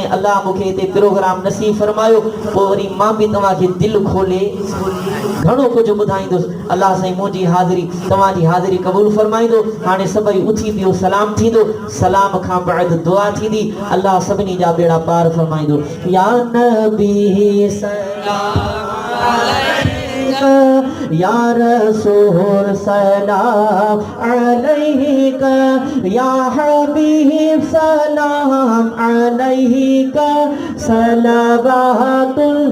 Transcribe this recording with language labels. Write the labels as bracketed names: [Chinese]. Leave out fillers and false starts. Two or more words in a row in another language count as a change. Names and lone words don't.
[Sindhi] अल्लाह मूंखे हिते प्रोग्राम नसीब फरमायो पोइ वरी मां बि तव्हांखे दिलि खोले घणो कुझु ॿुधाईंदुसि अल्लाह साईं मुंहिंजी हाज़िरी तव्हांजी हाज़िरी क़बूल फरमाईंदो हाणे सभई उथी पियो सलाम थींदो सलाम खां बाद दुआ थींदी अल्लाह सभिनी जा बेड़ा पार फरमाईंदो [Arabic] يا نبي سلام عليك يا رسول سلام عليك يا حبيب سلام عليك صلوات الله